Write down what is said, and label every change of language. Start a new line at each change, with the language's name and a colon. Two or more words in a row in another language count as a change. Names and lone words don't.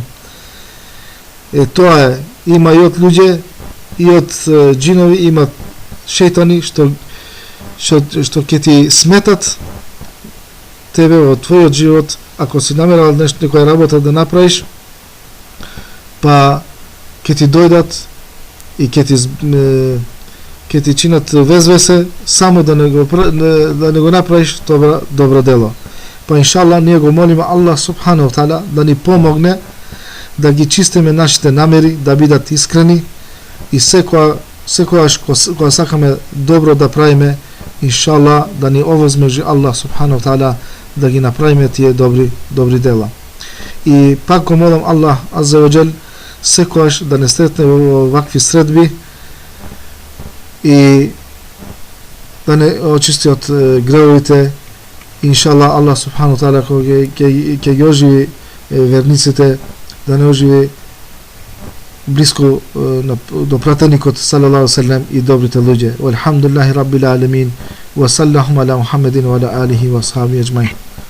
Macedonian: Тоа е, има и од луѓе, и од џинови, има шејтани што ќе ти сметат тебе во твојот живот, ако си намерал некоја работа да направиш, па ќе ти дојдат и ќе ти чинат везвесе само да не го направиш добро дело. Па иншалла ние го молиме Аллах
Arabic: سبحانه تعالى
Macedonian: да ни помогне да ги чистиме нашите намери, да бидат искрени и секогаш кога сакаме добро да правиме, иншалла да ни овозможи Аллах
Arabic: سبحانه تعالى
Macedonian: да ги направиме тие добри дела. И пак го молам Аллах
Arabic: عز وجل
Macedonian: секогаш да не сретне во вакви средби и да не очисти од гревовите. Иншалла Аллах
Arabic: سبحانه تعالى
Macedonian: ќе ги оживи верниците, да не оживи блиску до пратеникот
Arabic: صلى الله عليه وسلم
Macedonian: и добрите луѓе.
Arabic: والحمد لله رب العالمين وصلى الله على محمد وعلى آله وأصحابه أجمعين.